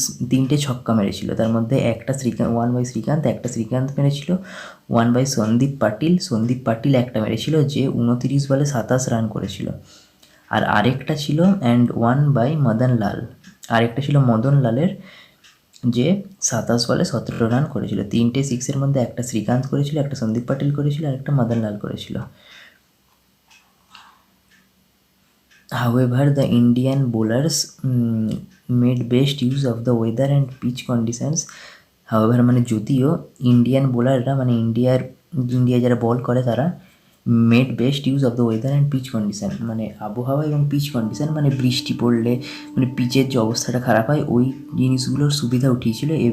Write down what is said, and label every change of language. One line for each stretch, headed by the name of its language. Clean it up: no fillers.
Bangla: তিনটে ছক্কা মেরেছিল, তার মধ্যে একটা 1 বাই শ্রীকান্ত, একটা শ্রীকান্ত মেরেছিল, 1 বাই সন্দীপ পাটিল একটা মেরেছিল যে 29 বলে 27 রান করেছিল, আর আরেকটা ছিল 1 বাই মদন লাল, আরেকটা ছিল মদন লালের যে 27 বলে 17 রান করেছিল। 3টে সিক্সের মধ্যে একটা শ্রীকান্ত করেছিল, একটা সন্দীপ পাটিল করেছিল আর একটা মদন লাল করেছিল।
English: However, the Indian bowlers made best use of the weather and pitch conditions.
Bangla: However, মানে যদিও ইন্ডিয়ান বোলাররা মানে ইন্ডিয়া যারা বল করে তারা
English: made best use of the weather and pitch condition,
Bangla: মানে আবহাওয়া এবং পিচ কন্ডিশান, মানে বৃষ্টি পড়লে মানে পিচের যে অবস্থাটা খারাপ হয় ওই জিনিসগুলোর সুবিধা উঠিয়েছিল।